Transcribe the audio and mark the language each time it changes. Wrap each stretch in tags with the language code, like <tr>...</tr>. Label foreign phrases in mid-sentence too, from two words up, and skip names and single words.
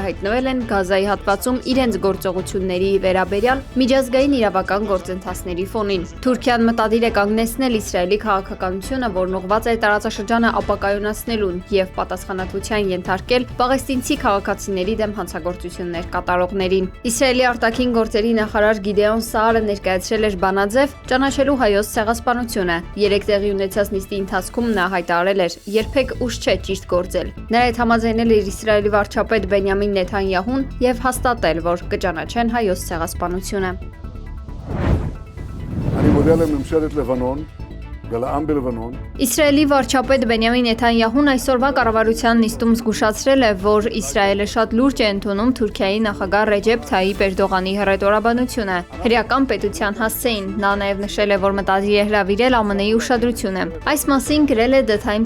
<hy>հայտնվել են Գազայի հատվածում իրենց գործողությունների վերաբերյալ միջազգային իրավական գործընթացների ֆոնին։ Թուրքիան մտադիր է կանգնեցնել Իսրայելի քաղաքականությունը, որն ուղղված է տարածաշրջանը ապակայունացնելուն եւ պատասխանատվության ենթարկել պաղեստինցի քաղաքացիների դեմ հանցագործություններ կատարողներին։ Իսրայելի արտաքին գործերի նախարար Գիդեոն Սաարը ներկայացրել էր բանաձև ճանաչելու հայոց ցեղասպանությունը։ Երեք տեղի ունեցած նիստի ընթացքում նա հայտարարել էր. «Երբեք ուշ չէ ճիշտ գործել»։ Նրա հետ համաձայնել էր Իսրայելի վարչապետ Բենյամին Նեթանյահուն եւ հաստատել, որ կճանաչեն հայոց ցեղասպանությունը։</hy> <he>אני מודה לממשלת לבנון ולעם בלבנון.</he> <hy>Իսրայելի վարչապետ Բենյամին Նեթանյահուն այսօրվա կառավարության նիստում զգուշացրել է, որ Իսրայելը շատ լուրջ է ընդունում Թուրքիայի նախագահ Ռեջեփ Թայիփ Էրդողանի հռետորաբանությունը։ Հրեական պետության հասցեին նա նաև նշել է, որ մտադիր է հրավիրել ԱՄՆ-ի ուշադրությունը։ Այս մասին գրել է The Times</hy>